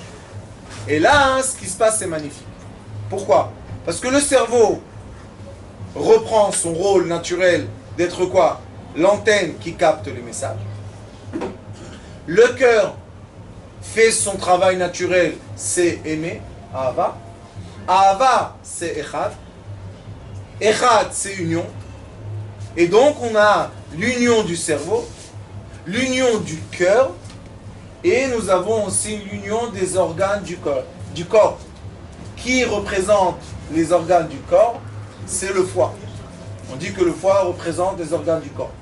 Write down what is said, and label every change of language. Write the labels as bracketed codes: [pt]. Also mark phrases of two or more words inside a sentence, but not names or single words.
[fr] Et là, ce qui se passe, c'est magnifique. Pourquoi? Parce que le cerveau reprend son rôle naturel d'être quoi? L'antenne qui capte les messages. Le cœur fait son travail naturel, c'est aimer, Ahava. Ahava, c'est Echad. Echad, c'est union. Et donc, on a l'union du cerveau, l'union du cœur, et nous avons aussi l'union des organes du corps. Qui représente les organes du corps? C'est le foie. On dit que le foie représente les organes du corps.